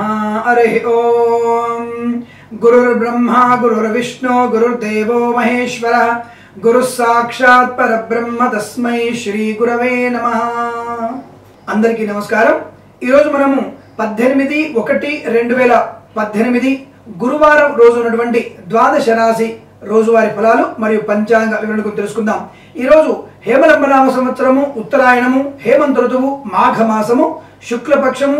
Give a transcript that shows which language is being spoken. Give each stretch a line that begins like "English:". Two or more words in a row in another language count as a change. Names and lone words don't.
Sanskrit: हरि ओम। गुरुर्ब्रह्मा गुरुर्विष्णु गुरुर्देवो महेश्वरः गुरुः साक्षात् परब्रह्म तस्मै श्री गुरवे नमः।
Telugu: అందరికీ నమస్కారం। ఈ రోజు మనము 18/1/2018 గురువారం రోజు ఉన్నటువంటి ద్వాదశ రాశి రోజువారీ ఫలాలు మరియు పంచాంగ వివరణ గురించి తెలుసుకుందాం। ఈ రోజు హేమలంబనామ సంవత్సరము ఉత్తరాయణము హేమంత ఋతువు మాఘ మాసము శుక్లపక్షము।